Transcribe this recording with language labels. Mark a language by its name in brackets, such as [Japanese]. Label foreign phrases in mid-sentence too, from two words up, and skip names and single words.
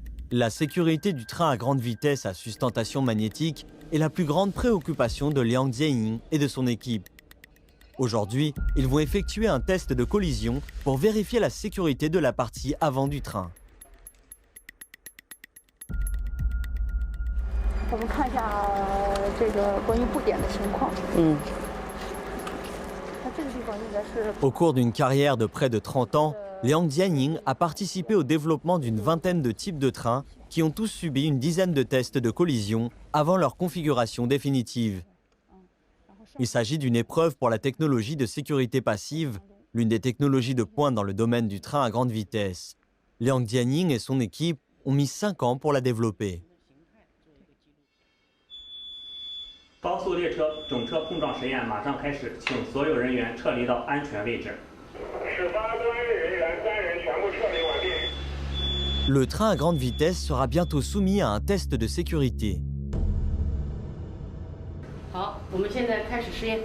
[French] La sécurité du train à grande vitesse à sustentation magnétique est la plus grande préoccupation de Liang Jianying et de son équipe. Aujourd'hui, ils vont effectuer un test de collision pour vérifier la sécurité de la partie avant du train. [Chinese] 我们看一下这个关于布点的情况。这个地方应该是。 [French] Au cours d'une carrière de près de 30 ans, Liang Jianying a participé au développement d'une vingtaine de types de trains qui ont tous subi une dizaine de tests de collision avant leur configuration définitive. Il s'agit d'une épreuve pour la technologie de sécurité passive, l'une des technologies de pointe dans le domaine du train à grande vitesse. Liang Jianying et son équipe ont mis 5 ans pour la développer. [Chinese] 高速列车整车碰撞实验马上开始，请所有人员撤离到安全位置。始发端人员3人全部撤离完毕。 [French] Le train à grande vitesse sera bientôt soumis à un test de sécurité. [Chinese] 好，我们现在开始实验。